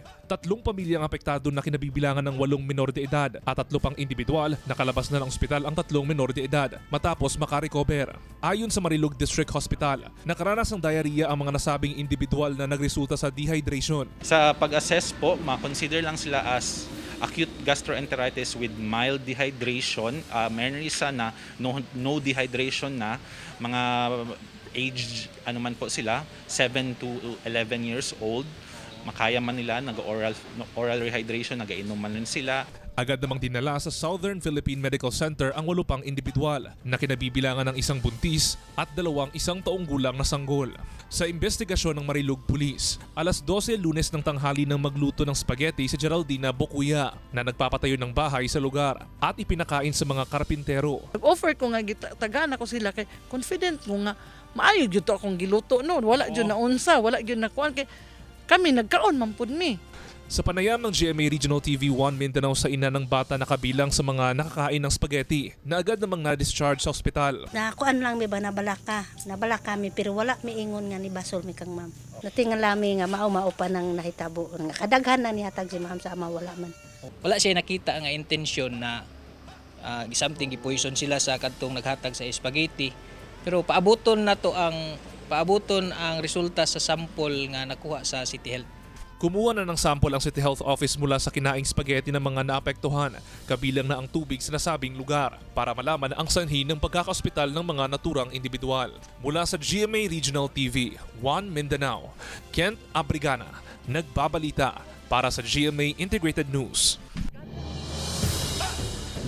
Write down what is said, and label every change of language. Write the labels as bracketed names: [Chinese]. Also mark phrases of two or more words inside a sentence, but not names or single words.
[Filipino] 3 pamilyang apektado na kinabibilangan ng 8 menor de edad at 3 pang individual nakalabas na ng ospital ang 3 menor de edad matapos makarecover. Ayon sa Marilog District Hospital, nakaranas ng diarrhea ang mga nasabing individual na nagresulta sa dehydration. Sa pag-assess po, ma-consider lang sila [English] as acute gastroenteritis with mild dehydration, [Filipino] meron isa na [English] no dehydration [Filipino] na, mga age ano man po sila, [English] 7 to 11 years old. [Cebuano] Makaya man nila, nag-oral rehydration, nag-inom man sila. [Filipino] Agad namang dinala sa Southern Philippine Medical Center ang 8 pang individual na kinabibilangan ng isang buntis at 2 isang taong gulang na sanggol. Sa investigasyon ng Marilog Police, alas 12 Lunes ng tanghali nang magluto ng spaghetti si Geraldina Bocuya na nagpapatayo ng bahay sa lugar at ipinakain sa mga karpintero. [Cebuano] Nag-offer ko nga, tagana ko sila kay confident ko nga maayo gyud to akong giluto no, wala gyud na unsa, wala gyud na kuan kay kami nagkaon man pud mi. [Filipino] Sa panayam ng GMA Regional TV 1 Mindanao sa ina ng bata na kabilang sa mga nakakain ng spaghetti na agad namang na-discharge sa ospital. [Cebuano] Nakuan lang mi ba nabalaka mi pero wala mi ingon nga ni basol mi kang ma'am. Natingal lami nga mao pa nang nahitabo nga kadaghan na nihatag si ma'am sa ama wala man. Wala siya nakita nga intensyon na something gipoison sila sa kadtong naghatag sa spaghetti. Pero paabuton ang resulta sa sample nga nakuha sa City Health. [Filipino] Kumuha na ng sample ang City Health Office mula sa kinaing spaghetti ng mga naapektuhan, kabilang na ang tubig sa nasabing lugar, para malaman ang sanhi ng pagkakaospital ng mga naturang individual. Mula sa GMA Regional TV 1 Mindanao, Kent Abrigana, nagbabalita para sa GMA Integrated News.